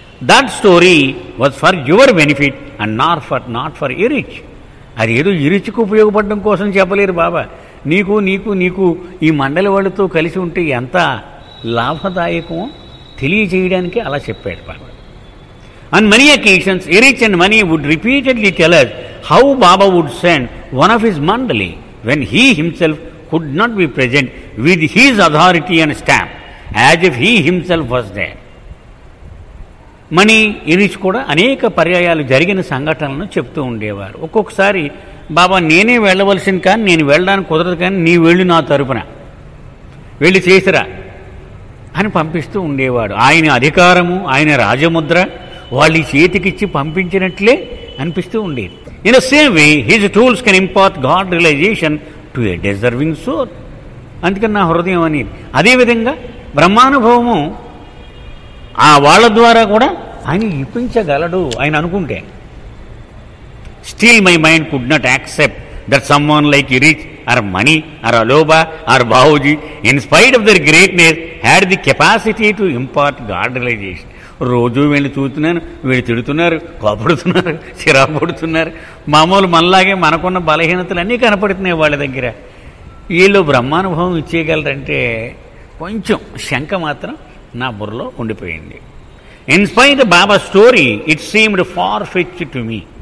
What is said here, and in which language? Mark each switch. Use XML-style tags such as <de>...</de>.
<en>That story was for your benefit and not for ఇరిచ్.</en> <te>అది ఏదో ఇరిచ్కు ఉపయోగపడడం కోసం చెప్పలేరు బాబా, నీకు నీకు నీకు ఈ మండలి వాళ్ళతో కలిసి ఉంటే ఎంత లాభదాయకమో తెలియజేయడానికి అలా చెప్పాడు బాబా.</te> <en>On many occasions, Erich and Mani would repeatedly tell us how Baba would send one of his mandali when he himself could not be present with his authority and stamp, as if he himself was there.</en> <te>మణి ఇరిచ్ కూడా అనేక పర్యాయాలు జరిగిన సంఘటనలను చెప్తూ ఉండేవారు. ఒక్కొక్కసారి బాబా నేనే వెళ్ళవలసింది, కానీ నేను వెళ్ళడానికి కుదరదు, కానీ నీ వెళ్ళి నా తరపున వెళ్ళి చేసిరా అని పంపిస్తూ ఉండేవాడు. ఆయన అధికారము, ఆయన రాజముద్ర వాళ్ళ చేతికిచ్చి పంపించినట్లే అనిపిస్తూ ఉండేది.</te> <en>In the same way his tools can impart God realization to a deserving soul.</en> <te>అందుకని నా హృదయం అనేది. అదేవిధంగా బ్రహ్మానుభవము ఆ వాళ్ళ ద్వారా కూడా ఆయన ఇప్పించగలడు ఆయన అనుకుంటే.</te> <en>Still my mind could not accept that someone like ఇరిచ్ or money or aloba or Bahuji, in spite of their greatness, had the capacity to impart God realization.</en> <te>రోజు వీళ్ళు చూస్తున్నాను, వీళ్ళు తిడుతున్నారు, కోపడుతున్నారు, చిరాకు పడుతున్నారు. మామూలు మనలాగే మనకున్న బలహీనతలు అన్నీ కనపడుతున్నాయి వాళ్ళ దగ్గర. వీళ్ళు బ్రహ్మానుభవం ఇచ్చేయగలరంటే కొంచెం శంక మాత్రం నా బుర్రలో ఉండిపోయింది.</te> <en>In spite Baba story it seemed far fetch to me.</en>